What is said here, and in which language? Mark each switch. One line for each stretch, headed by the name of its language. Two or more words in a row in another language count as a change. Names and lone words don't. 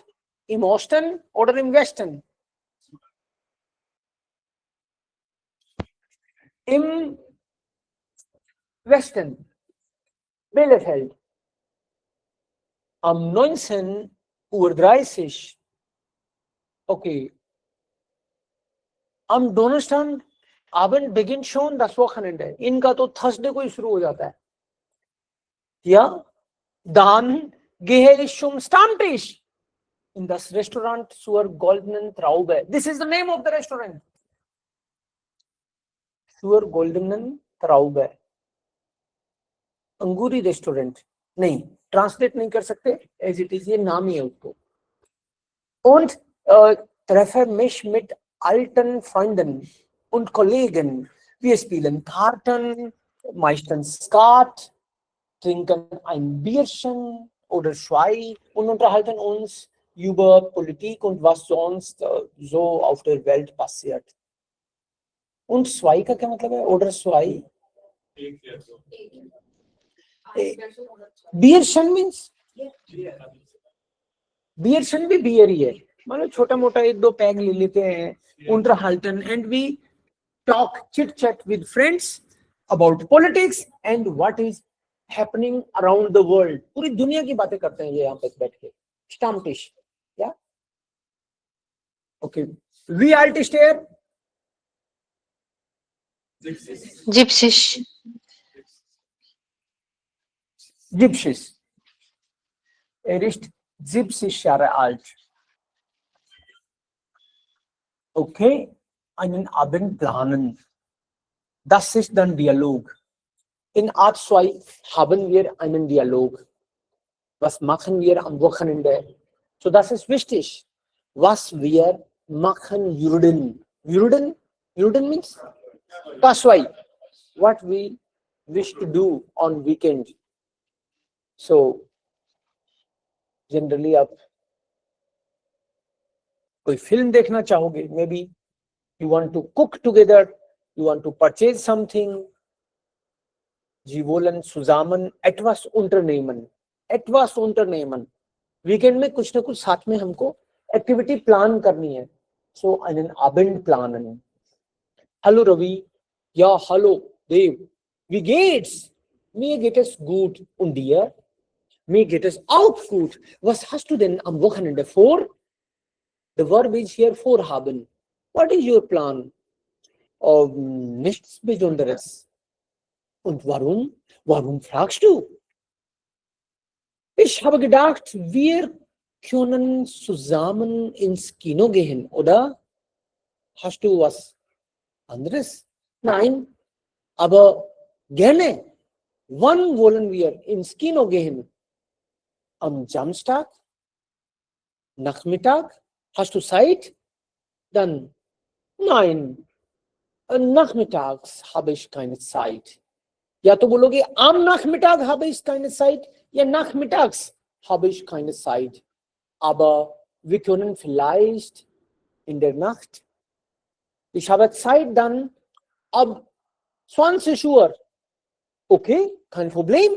German: Im Osten oder im Westen? Im Westen. Bielefeld. Am 19:30 Uhr. Okay. Am Donnerstag Abend beginnt schon das Wochenende.
Hindi: इनका तो Thursday को ही शुरू हो जाता है.
German: Ja, dann gehe ich zum Stammtisch in das Restaurant zur Goldenen Traube.
English: This is the name of the restaurant.
German: Zur Goldenen Traube,
Hindi: अंगूरी रेस्टोरेंट, नहीं ट्रांसलेट नहीं कर सकते,
English: as it is
Hindi: ये नाम ही है उसको.
German: Und treffe mich mit alten Freunden und Kollegen. Wir spielen Karten, meistens Skat, trinken ein Bierchen oder zwei und unterhalten uns über Politik und was sonst so auf der Welt passiert. Und zwei
Hindi: का क्या मतलब है?
German: Oder zwei?
English: Bierchen means?
Hindi: Bierchen भी बियर ही है, मतलब छोटा मोटा एक दो पैग ले लेते हैं.
English: Unterhalten and we talk, chit chat with friends about politics and what is happening around the world.
Hindi: पूरी दुनिया की बातें करते हैं ये यहाँ पे बैठ के.
German: Stammtisch,
English: yeah. Okay.
German: Wie alt ist er? Gypsisch. Gypsisch. Er ist 70 Jahre alt. Okay, einen Abend planen. Das ist dann Dialog. In Art 2 haben wir einen Dialog. Was machen wir am Wochenende? So, das ist wichtig. Was wir machen würden.
English: Würden means Paswai. What we wish to do on weekend. So,
Hindi: जनरली आप कोई फिल्म देखना चाहोगे,
English: maybe you want to cook together, you want to purchase something.
German: Sie wollen zusammen etwas unternehmen.
Hindi: वीकेंड में कुछ ना कुछ साथ में हमको एक्टिविटी प्लान करनी है.
German: सो einen Abend planen. Hallo Ravi. Ja, hallo Dave. Wie geht's? Mir geht es gut. Und dir? Mir geht es auch gut. Was hast du denn am Wochenende vor?
English: The verb is here vorhaben. What is your plan?
German: Nichts Besonderes. Und warum? Warum fragst du? Ich habe gedacht, wir können zusammen ins Kino gehen, oder? Hast du was anderes? Nein, aber gerne. Wann wollen wir ins Kino gehen? Am Samstag? Nachmittag? Hast du Zeit? Dann, nein, nachmittags habe ich keine Zeit.
Hindi: या तो बोलोगे
German: am Nachmittag habe ich keine Zeit, या nachmittags habe ich keine Zeit. Aber wir können vielleicht in der Nacht. Ich habe Zeit dann ab 20 Uhr. Okay, kein Problem.